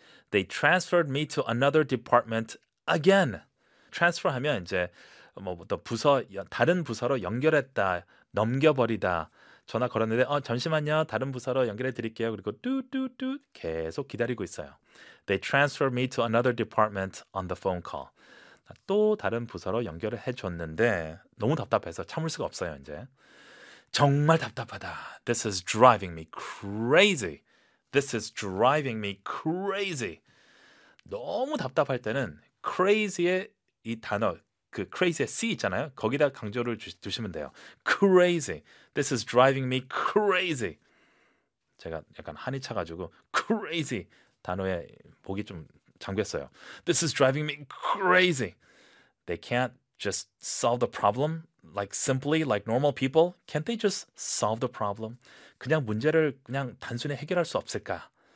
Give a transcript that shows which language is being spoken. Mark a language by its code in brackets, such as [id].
[en] They transferred me to another department again. [ko] Transfer 하면 이제 뭐또 부서 다른 부서로 연결했다, 넘겨버리다. 전화 걸었는데 잠시만요, 다른 부서로 연결해 드릴게요. 그리고 뚜뚜뚜 계속 기다리고 있어요. [en] They transferred me to another department on the phone call. [ko] 또 다른 부서로 연결을 해줬는데 너무 답답해서 참을 수가 없어요, 이제. 정말 답답하다. [en] This is driving me crazy. This is driving me crazy. [ko] 너무 답답할 때는 crazy의 이 단어, 그 crazy의 C 있잖아요. 거기다 강조를 두시면 돼요. [en] Crazy. This is driving me crazy. [ko] 제가 약간 한이 차가지고 crazy 단어에 목이 좀 잠겼어요. [en] This is driving me crazy. They can't just solve the problem. Like simply, like normal people, can't they just solve the problem? [ko] 그냥 문제를 그냥 단순히 해결할 수 없을까?